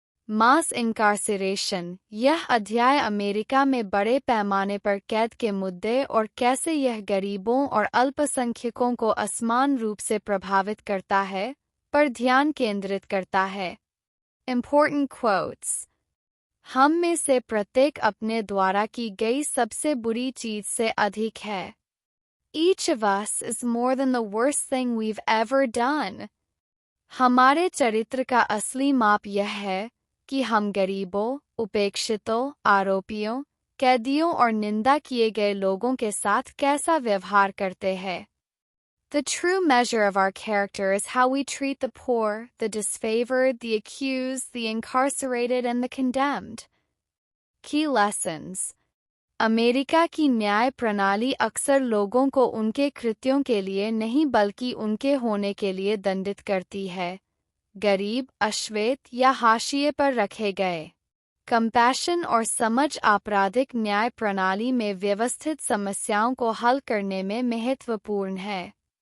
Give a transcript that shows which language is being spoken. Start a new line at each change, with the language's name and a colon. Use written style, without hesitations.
English: Mass incarceration.
Hindi: यह अध्याय अमेरिका में बड़े पैमाने पर कैद के मुद्दे और कैसे यह गरीबों और अल्पसंख्यकों को असमान रूप से प्रभावित करता है, पर ध्यान केंद्रित करता है।
English: Important quotes।
Hindi: हम में से प्रत्येक अपने द्वारा की गई सबसे बुरी चीज से अधिक है।
English: Each of us is more than the worst thing we've ever done।
Hindi: हमारे चरित्र का असली माप यह है कि हम गरीबों, उपेक्षितों, आरोपियों, कैदियों और निंदा किए गए लोगों के साथ कैसा व्यवहार करते हैं।
English: The true measure of our character is how we treat the poor, the disfavored, the accused, the incarcerated, and the condemned। Key lessons।
Hindi: America की न्याय प्रणाली अक्सर लोगों को उनके कृत्यों के लिए नहीं बल्कि उनके होने के लिए दंडित करती है। गरीब, अश्वेत या हाशिए पर रखे गए। कंपैशन और समझ आपराधिक न्याय प्रणाली में व्यवस्थित समस्याओं को हल करने में महत्वपूर्ण है।